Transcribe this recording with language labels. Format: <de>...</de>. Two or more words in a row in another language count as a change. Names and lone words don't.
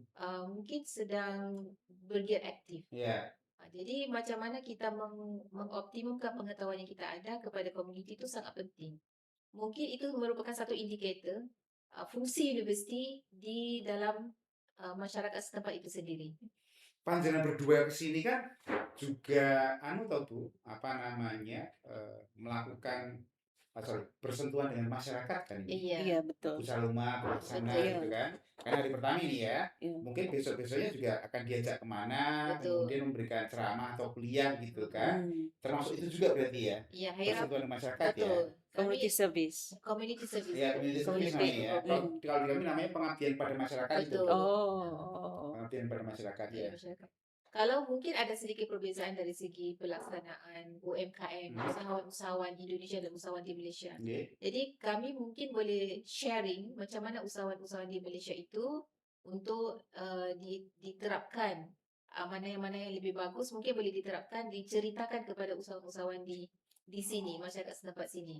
<ms>mungkin sedang bergiat aktif. Iya. Jadi macam mana kita mengoptimumkan pengetahuan yang kita ada kepada komuniti itu sangat penting. Mungkin itu merupakan satu indikator fungsi universiti di dalam masyarakat setempat itu sendiri.</ms> <jv>Panjenengan berdua</jv> <id>kesini kan juga tahu Bu, melakukan bersentuhan dengan masyarakat kan ini. Iya. Iya, betul. Usaha rumah, ke sana Betul. gitu kan. Kan hari pertama ini ya. Iya. Mungkin besok-besoknya juga akan diajak kemana, Betul. kemudian memberikan ceramah atau kuliah gitu kan. Hmm. Termasuk itu juga berarti ya. Iya, Hairap. Bersentuhan dengan masyarakat ya. Betul.</id> <en>Community service. Community service.</en> <id>Iya,</id> <en>community service</en> <id>Community. namanya ya. Kalau di kami namanya pengabdian pada masyarakat itu. Betul. Oh. Pengabdian pada masyarakat ya. Dari masyarakat.</id> <ms>Kalau mungkin ada sedikit perbezaan dari segi pelaksanaan UMKM, usahawan-usahawan Indonesia dan usahawan di Malaysia.</ms> <jv>Nggih.</jv> <ms>Jadi kami mungkin boleh sharing macam mana usahawan-usahawan di Malaysia itu untuk diterapkan mana yang lebih bagus mungkin boleh diterapkan, diceritakan kepada usahawan-usahawan di sini, masyarakat setempat sini.</ms>